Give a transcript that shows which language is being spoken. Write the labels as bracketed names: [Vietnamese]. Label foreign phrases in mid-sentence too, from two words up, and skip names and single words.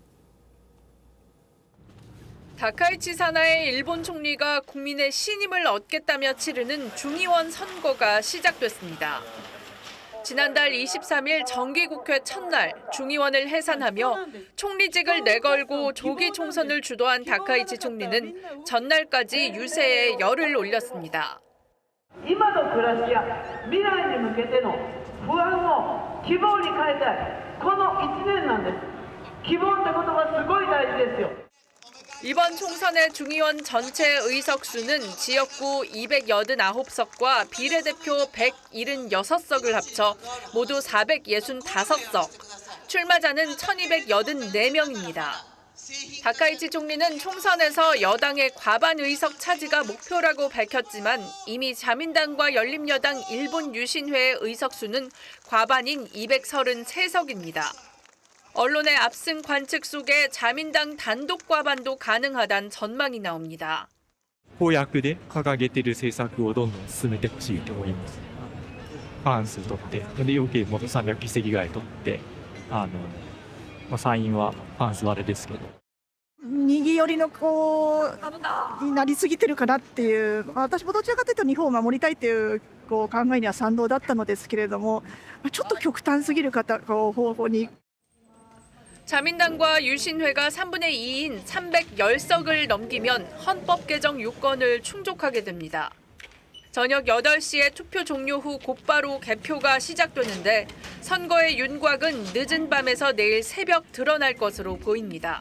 [Korean] 다카이치 사나이 일본 총리가 국민의 신임을 얻겠다며 치르는 중의원 선거가 시작됐습니다. 지난달 23일 정기국회 첫날 중의원을 해산하며 총리직을 내걸고 조기 총선을 주도한 다카이치 총리는 전날까지 유세에 열을 올렸습니다. [Japanese] 今の暮らしや未来に向けての不安を希望に変えたい。この1年なんです。希望ってことがすごい大事ですよ。 [Korean] 이번 총선의 중의원 전체 의석수는 지역구 289석과 비례대표 176석을 합쳐 모두 465석, 출마자는 1284명입니다. 다카이치 총리는 총선에서 여당의 과반 의석 차지가 목표라고 밝혔지만 이미 자민당과 열린여당 일본 유신회의 의석수는 과반인 233석입니다. 언론의 압승 관측 속에 자민당 단독 과반도 가능하다는 전망이 나옵니다. [Japanese] 公約で掲げている政策をどんどん進めてほしいと思います。過半数取って、で要件も300議席ぐらい取って、参院は過半数はあれですけど。右寄りのになりすぎてるかなっていう、私もどちらかというと日本を守りたいという考えには賛同だったのですけれども、ちょっと極端すぎる方方に。 [Korean] 자민당과 유신회가 3분의 2인 310석을 넘기면 헌법 개정 요건을 충족하게 됩니다. 저녁 8시에 투표 종료 후 곧바로 개표가 시작되는데 선거의 윤곽은 늦은 밤에서 내일 새벽 드러날 것으로 보입니다.